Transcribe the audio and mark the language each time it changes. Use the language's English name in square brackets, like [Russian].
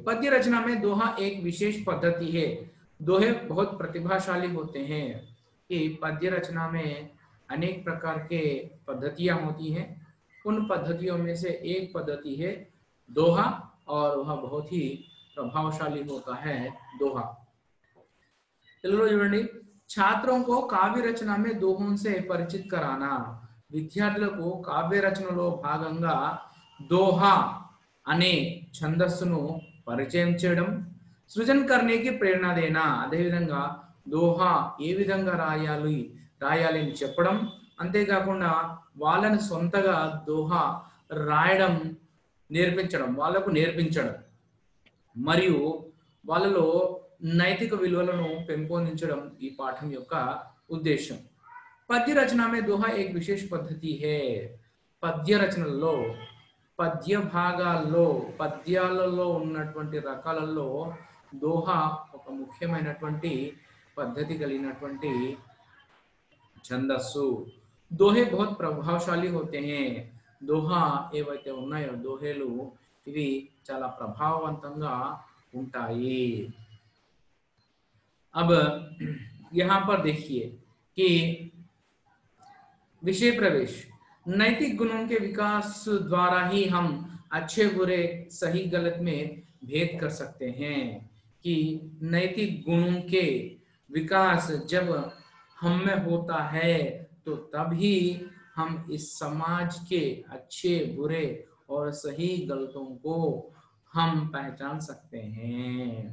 [Hindi] पद्य रचना में दोहा एक विशेष पद्धति है। दोहे बहुत प्रतिभाशाली होते हैं कि पद्य रचना में अनेक प्रकार के पद्धतियां होती हैं। उन पद्धतियों में से एक पद्धति है दोहा, और वह बहुत ही प्रभावशाली होता है दोहा। चलो చూడండి, छात्रों को काव्य रचना में दोहों से परिचित कराना, [Telugu] విద్యార్థులకు కావ్య రచనలో భాగంగా [Hindi] दोहा [Telugu] అనే ఛందస్సును పరిచయం చేయడం, సృజన करने ప్రేరణ దేనా, అదేవిధంగా దోహా ఏ విధంగా రాయాలి అని చెప్పడం, అంతేకాకుండా వాళ్ళని సొంతగా దోహా రాయడం నేర్పించడం, వాళ్ళకు నేర్పించడం, మరియు వాళ్ళలో నైతిక విలువలను పెంపొందించడం ఈ పాఠం యొక్క ఉద్దేశం। పద్య రచన [Hindi] में दोहा एक विशेष पद्धति है। [Telugu] పద్య రచనలో పద్య భాగాల్లో పద్యాలలో ఉన్నటువంటి రకాలలో दोहा ఒక ముఖ్యమైనటువంటి పద్ధతి కలిగినటువంటి ఛందస్సు। [Hindi] दोहे बहुत प्रभावशाली होते हैं। [Telugu] दोहा ఏవైతే ఉన్నాయో दोहेలు ఇవి చాలా ప్రభావవంతంగా ఉంటాయి। [Hindi] अब यहाँ पर देखिए कि विषय प्रवेश, नैतिक गुणों के विकास द्वारा ही हम अच्छे बुरे सही गलत में भेद कर सकते हैं। कि नैतिक गुणों के विकास जब हम में होता है तो तभी हम इस समाज के अच्छे बुरे और सही गलतों को हम पहचान सकते हैं।